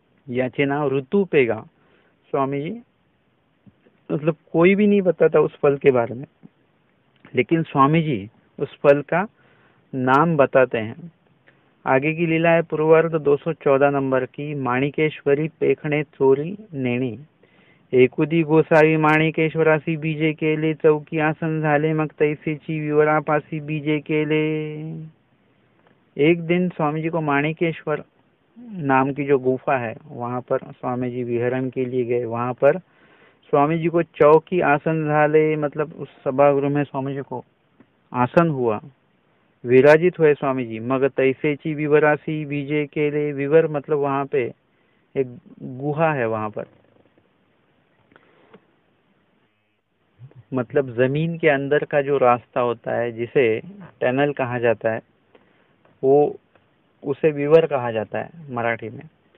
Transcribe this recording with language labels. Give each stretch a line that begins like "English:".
Marathi: याचे नाव ऋतु पेगा।
Hindi: स्वामी जी मतलब कोई भी नहीं बताता उस फल के बारे में, लेकिन स्वामी जी उस फल का नाम बताते हैं। आगे की लीला है पूर्वार्ध 214 नंबर की, माणिकेश्वरी पेखणे चोरी नेणी।
Marathi: एकुदी गोसावी माणिकेश्वरासी बीजे केले, चौकी आसन झाले मग तैसेची विवरापासी बीजे केले।
Hindi: एक दिन स्वामी जी को माणिकेश्वर नाम की जो गुफा है वहां पर स्वामी जी विहरण के लिए गए। वहां पर स्वामी जी को
Marathi: चौकी आसन झाले,
Hindi: मतलब उस सभागृह में स्वामी जी को आसन हुआ, विराजित हुए स्वामी जी।
Marathi: मग तैसेची विवरासी बीजे केले,
Hindi: विवर मतलब वहां पे एक गुहा है, वहां पर मतलब जमीन के अंदर का जो रास्ता होता है जिसे टनल कहा जाता है, वो उसे विवर कहा जाता है मराठी में।